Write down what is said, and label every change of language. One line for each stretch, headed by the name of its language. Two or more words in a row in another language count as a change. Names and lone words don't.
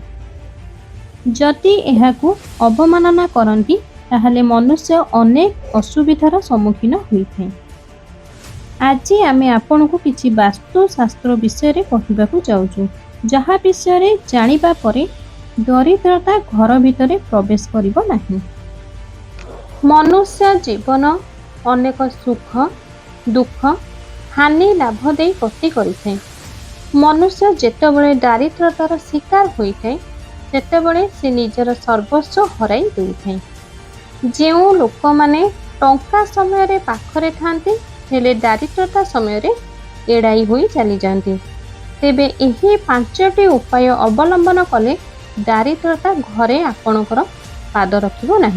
Odia: ଯଦି ଏହାକୁ ଅବମାନନା କରନ୍ତି ତାହାଲେ ମନୁଷ୍ୟ ଅନେକ ଅସୁବିଧାର ସମ୍ମୁଖୀନ ହୋଇଥାଏ। ଆଜି ଆମେ ଆପଣଙ୍କୁ କିଛି ବାସ୍ତୁଶାସ୍ତ୍ର ବିଷୟରେ କହିବାକୁ ଯାଉଛୁ, ଯାହା ବିଷୟରେ ଜାଣିବା ପରେ ଦରିଦ୍ରତା ଘର ଭିତରେ ପ୍ରବେଶ କରିବ ନାହିଁ। ମନୁଷ୍ୟ ଜୀବନ ଅନେକ ସୁଖ ଦୁଃଖ ହାନି ଲାଭ ଦେଇ ଗତି କରିଥାଏ। ମନୁଷ୍ୟ ଯେତେବେଳେ ଦାରିଦ୍ରତାର ଶିକାର ହୋଇଥାଏ ସେତେବେଳେ ସେ ନିଜର ସର୍ବସ୍ୱ ହରାଇ ଦେଇଥାଏ। ଯେଉଁ ଲୋକମାନେ ଟଙ୍କା ସମୟରେ ପାଖରେ ଥାନ୍ତି ହେଲେ ଦାରିଦ୍ରତା ସମୟରେ ଏଡ଼ାଇ ହୋଇ ଚାଲିଯାଆନ୍ତି, ତେବେ ଏହି 5ଟି ଉପାୟ ଅବଲମ୍ବନ କଲେ ଦାରିଦ୍ରତା ଘରେ ଆପଣଙ୍କର ପାଦ ରଖିବ ନାହିଁ।